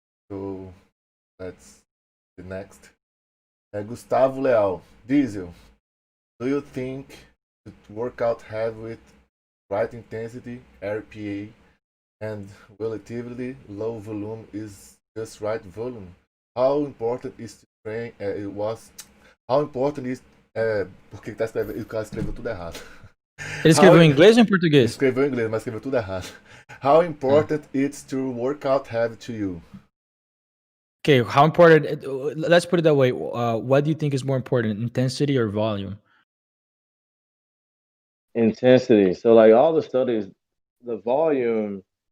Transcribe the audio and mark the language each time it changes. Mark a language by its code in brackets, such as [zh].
[en] So let's the next. Gustavo Leal, Diesel. Do you think to work out heavy with right intensity, RPA, and relatively low volume is just right volume? How important is to train? How important is [pt] porque tá escrevendo, o cara escreveu tudo errado. Ele escreveu em inglês ou em português? Escreveu em inglês, mas escreveu tudo errado. [en] How important it's to work out heavy to you? Okay, how important? Let's put it that way. What do you think is more important, intensity or volume? Intensity. So, like all the studies, the volume.